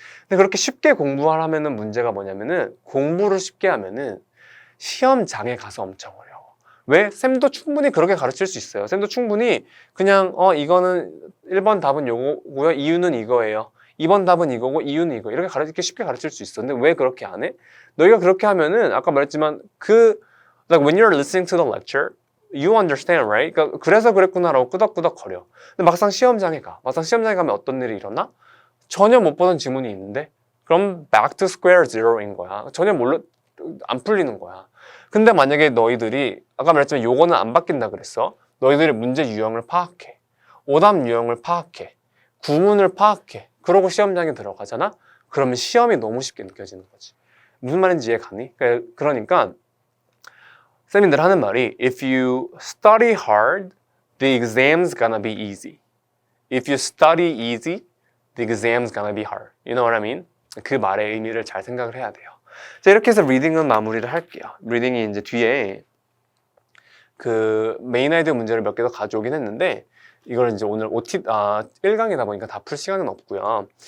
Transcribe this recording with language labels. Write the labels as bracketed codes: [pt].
[ko] 근데 그렇게 쉽게 공부하면은 문제가 뭐냐면은 공부를 쉽게 하면은 시험장에 가서 엄청 어려워. 왜? 쌤도 충분히 그렇게 가르칠 수 있어요. 쌤도 충분히 그냥 이거는 1번 답은 요거고요. 이유는 이거예요. 2번 답은 이거고 이유는 이거. 이렇게 쉽게 가르칠 수 있어. 근데 왜 그렇게 안 해? 너희가 그렇게 하면은 아까 말했지만 [en] like when you're listening to the lecture you understand, right? [ko] 그러니까 그래서 그랬구나라고 끄덕끄덕 거려. 근데 막상 시험장에 가면 어떤 일이 일어나? 전혀 못 보던 지문이 있는데 그럼 [en] back to square zero [ko] 인 거야. 전혀 안 풀리는 거야. 근데 만약에 너희들이 아까 말했지만 요거는 안 바뀐다 그랬어. 너희들이 문제 유형을 파악해. 오답 유형을 파악해. 구문을 파악해. 그러고 시험장에 들어가잖아? 그러면 시험이 너무 쉽게 느껴지는 거지. 무슨 말인지 이해 가니? 그러니까 쌤이 늘 하는 말이 [en] If you study hard, the exam's gonna be easy. If you study easy, the exam's gonna be hard. You know what I mean? [ko] 그 말의 의미를 잘 생각을 해야 돼요. 자, 이렇게 해서 리딩은 마무리를 할게요. 리딩이 이제 뒤에 그 메인 아이디어 문제를 몇 개 더 가져오긴 했는데 이걸 이제 오늘 1강이다 보니까 다 풀 시간은 없고요.